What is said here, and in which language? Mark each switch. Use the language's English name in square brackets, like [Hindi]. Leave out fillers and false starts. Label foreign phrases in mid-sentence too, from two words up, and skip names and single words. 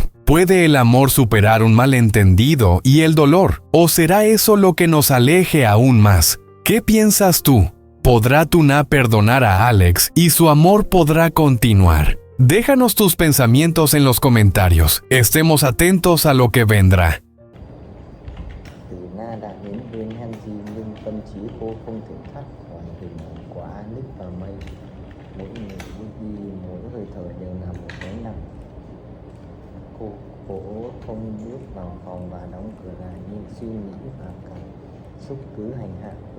[Spanish] ¿Puede el amor superar un malentendido y el dolor? ¿O será eso lo que nos aleje aún más? ¿Qué piensas tú? ¿Podrá Tuna perdonar a Alex y su amor podrá continuar? Déjanos tus pensamientos en los comentarios. Estemos atentos a lo que vendrá. [Vietnamese] Từ Na đã đến bên Hanji, nhưng tâm trí cô không thể thoát khỏi hình ảnh của Alex và May. Mỗi người bước đi, mỗi hơi thở đều là một gánh nặng. Cô cố không bước vào phòng và đóng cửa lại, nhưng suy nghĩ và cảm xúc cứ hành hạ cô.